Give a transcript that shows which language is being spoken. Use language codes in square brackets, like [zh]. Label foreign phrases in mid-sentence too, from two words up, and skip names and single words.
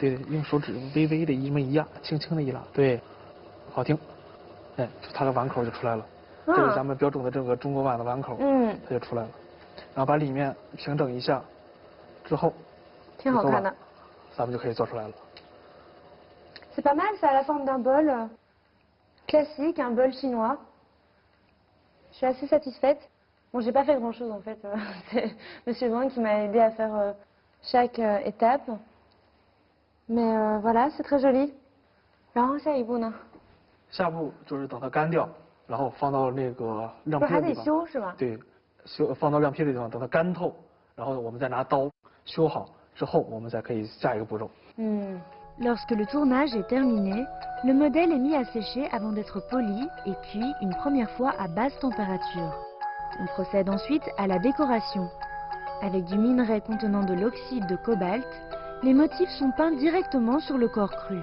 [zh] 对，用手指微微的这么一压，轻轻的一拉，对，好听。哎，它的碗口就出来了。这是咱们标准的这个中国碗的碗口，它就出来了。然后把里面平整一下之后，挺好看的。咱们就可以做出来了。 [fr] C'est pas mal, ça a la forme d'un bol classique, un bol chinois. Je suis assez satisfaite. Bon, j'ai pas fait grand chose en fait. C'est Monsieur Wang qui m'a aidé à faire chaque étape. Mais voilà, c'est très joli. [zh] 然后下一步呢？下步就是等它干掉，然后放到那个晾坯的地方。不是还得修是吧？对，放到晾坯的地方，等它干透，然后我们再拿刀修好之后，我们再可以下一个步骤。 [fr] Lorsque le tournage est terminé, le modèle est mis à sécher avant d'être poli et cuit une première fois à basse température. On procède ensuite à la décoration. Avec du minerai contenant de l'oxyde de cobalt, les motifs sont peints directement sur le corps cru.